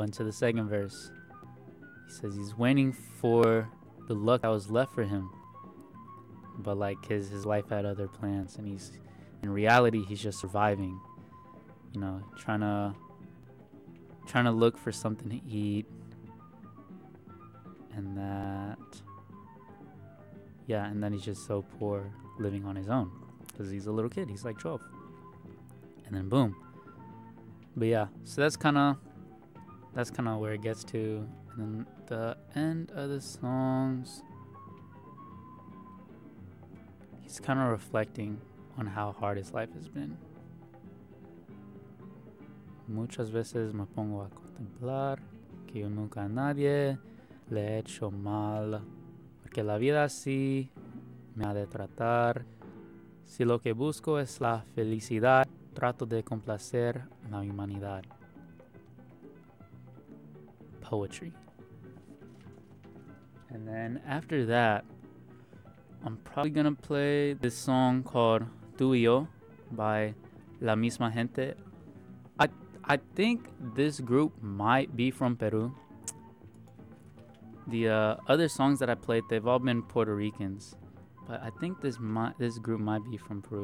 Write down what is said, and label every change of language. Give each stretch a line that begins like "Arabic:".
English: Into the second verse, he says he's waiting for the luck that was left for him, but like his life had other plans, and he's in reality he's just surviving, you know, trying to look for something to eat, and that, yeah, and then he's just so poor, living on his own, because he's a little kid, he's like 12, and then boom. But yeah, so that's kind of where it gets to. And then the end of the songs, he's kind of reflecting on how hard his life has been.
Spanish: Muchas veces me pongo a contemplar que yo nunca a nadie le he hecho mal, porque la vida así me ha de tratar. Si lo que busco es la felicidad, trato de complacer la humanidad.
English: Poetry. And then after that, I'm probably gonna play this song called Tú y Yo by La Misma Gente. I think this group might be from Peru. The other songs that I played, they've all been Puerto Ricans, but I think this group might be from Peru.